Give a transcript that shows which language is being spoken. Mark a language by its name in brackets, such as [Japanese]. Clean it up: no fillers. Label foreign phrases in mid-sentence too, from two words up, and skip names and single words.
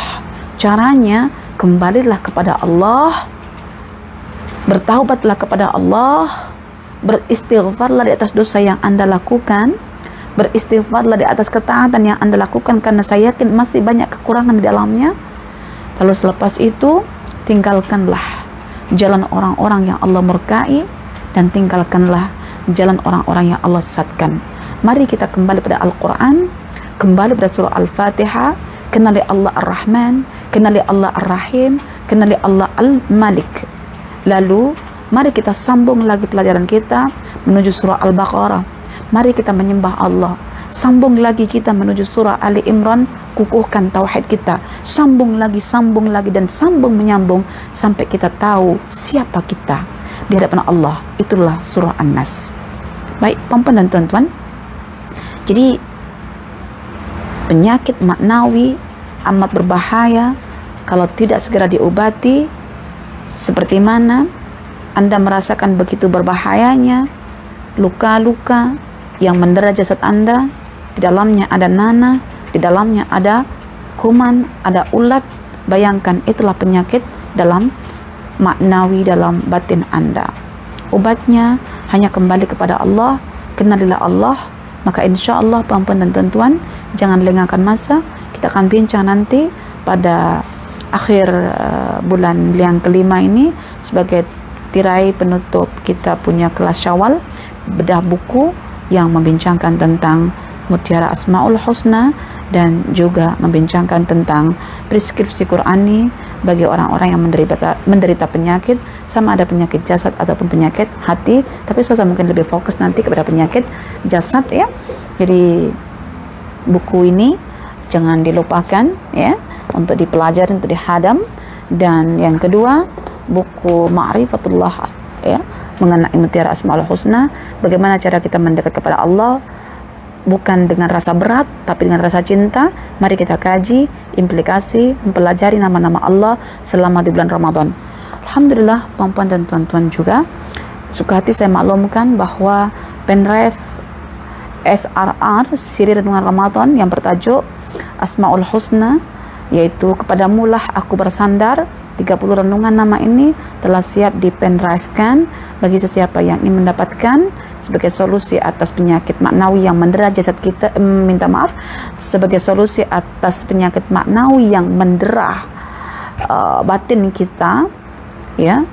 [Malay] Caranya, kembalilah kepada Allah, bertaubatlah kepada Allah, beristighfarlah di atas dosa yang Anda lakukan, beristighfarlah di atas ketaatan yang Anda lakukan, karena saya yakin masih banyak kekurangan di dalamnya. Lalu selepas itu, tinggalkanlah jalan orang-orang yang Allah murkai, dan tinggalkanlah jalan orang-orang yang Allah sesatkan. Mari kita kembali pada Al-Quran, kembali pada surah Al-Fatihah, kenali Allah Ar-Rahman, kenali Allah Ar-Rahim, kenali Allah Al-Malik. Lalu, mari kita sambung lagi pelajaran kita menuju surah Al-Baqarah. Mari kita menyembah Allah. Sambung lagi kita menuju surah Ali Imran, kukuhkan tauhid kita. Sambung lagi, dan sambung menyambung sampai kita tahu siapa kita di hadapan Allah. Itulah surah An-Nas. Baik, puan-puan dan tuan-tuan, jadi penyakit maknawi amat berbahaya kalau tidak segera diobati. Seperti mana Anda merasakan begitu berbahayanya luka-luka yang mendera jasad Anda. Di dalamnya ada nanah, di dalamnya ada kuman, ada ulat. Bayangkan, itulah penyakit dalam maknawi, dalam batin Anda. Obatnya hanya kembali kepada Allah, kenalilah Allah. Maka [Arabic] إن شاء الله, [Malay] puan-puan dan tuan-tuan, jangan lengahkan masa. Kita akan bincang nanti pada akhir bulan yang kelima ini sebagai tirai penutup kita punya kelas Syawal, bedah buku yang membincangkan tentang Mutiara Asmaul Husna dan juga membincangkan tentang preskripsi Qurani bagi orang-orang yang menderita penyakit, sama ada penyakit jasad ataupun penyakit hati, tapi saya mungkin lebih fokus nanti kepada penyakit jasad ya. Jadi buku ini jangan dilupakan ya, untuk dipelajari, untuk dihadam. Dan yang kedua, buku Ma'rifatullah ya, mengenai Mutiara Asmaul Husna, bagaimana cara kita mendekat kepada Allah bukan dengan rasa berat tapi dengan rasa cinta. Mari kita kaji implikasi mempelajari nama-nama Allah selama di bulan Ramadan. Alhamdulillah, puan-puan dan tuan-tuan juga, suka hati saya maklumkan bahwa pendrive SRR siri renungan Ramadan yang bertajuk Asmaul Husna, yaitu kepadamulah aku bersandar, 30 renungan nama ini telah siap di pendrive-kan bagi sesiapa yang ingin mendapatkan, sebagai solusi atas penyakit maknawi yang mendera jasad kita, sebagai solusi atas penyakit maknawi yang mendera batin kita ya.